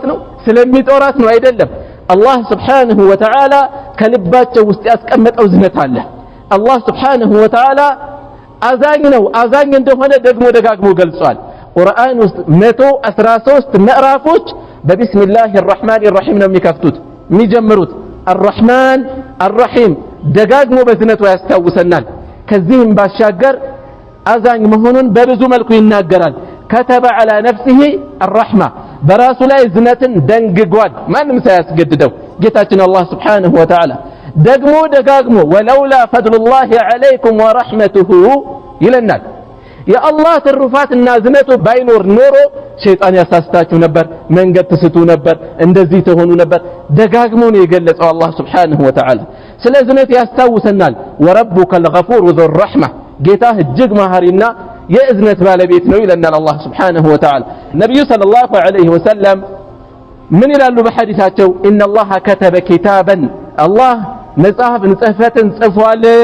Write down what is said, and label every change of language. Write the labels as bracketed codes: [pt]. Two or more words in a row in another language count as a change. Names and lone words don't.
[am] ነው ስለሚጦራት ነው አይደለም አላህ [ar] سبحانه وتعالى [am] ከልባቸው ውስጥ ያስቀመጠው ዝነት አለ አላህ [ar] سبحانه وتعالى [am] አዛኝ ነው አዛኝ እንደሆነ ደግሞ ደጋግሞ ገልጿል ቁርአን ውስጥ 113 ምዕራፎች በቢስሚላሂር [ar] الرحمن الرحيم [am] ነው የሚከፍቱት የሚጀምሩት [ar] الرحمن الرحيم [am] ደጋግሞ በዝነቱ ያስታውሰናል ከዚህም ባሻገር አዛኝ መሆኑን በብዙ መልኩ ይናገራል [ar] كتب على نفسه الرحمة [am] በራሱ ላይ እዝነትን ደንግጓል ማንም ሳያስገድደው ጌታችን አላህ [ar] سبحانه وتعالى [am] ደግሞ ደጋግሞ [ar] ولولا فضل الله عليكم ورحمته [am] ይለናል የአላህ ትሩፋትና እዝነቱ ባይኖር ኖሮ ሸይጣን ያሳስታችሁ ነበር መንገድ ትስቱ ነበር እንደዚህ ተሆኑ ነበር ደጋግሞ ነው የገለጸው አላህ [ar] سبحانه وتعالى [am] ስለ እዝነት ያስታውሰናል [ar] وربك الغفور ذو الرحمة [am] ጌታህ እጅግ መሐሪና የእዝነት ባለቤት ነው ይለናል አላህ [ar] سبحانه وتعالى [am] ነብዩ [ar] صلى الله عليه وسلم [am] ምን ይላሉ በሐዲሳቸው [ar] إن الله كتب كتابا [am] አላህ መጽሐፍን ጽሕፈትን ጽፏል